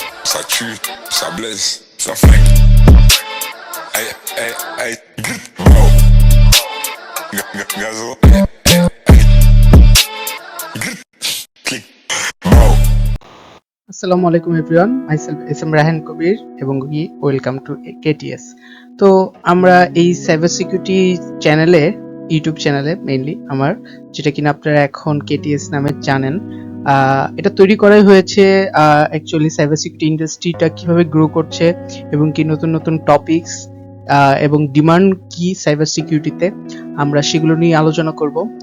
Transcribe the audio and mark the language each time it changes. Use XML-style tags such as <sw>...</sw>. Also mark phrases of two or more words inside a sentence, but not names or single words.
<fr>ça tue, ça blesse, ça flingue.</fr> <en>Hey, hey, hey, bro. Gazo. Click, bro.</en> <ar>السلام عليكم</ar> <en>everyone, myself S M Rahan Kabir এবং welcome to KTs।</en> <bn>তো আমরা এই</bn> <en>cyber security</en> <bn>চ্যানেলে, ইউটিউব চ্যানেলে মেইনলি আমার, যেটা কিনা আপনারা এখন KTs নামে জানেন, এটা তৈরি করাই হয়েছে অ্যাকচুয়ালি</bn> <en>cyber security industryটা</en> <bn>কিভাবে গ্রো করছে এবং কি নতুন নতুন টপিকস এবং ডিমান্ড কি</bn> <en>cyber securityতে,</en> <bn>আমরা সেগুলো নিয়ে আলোচনা করব।</bn>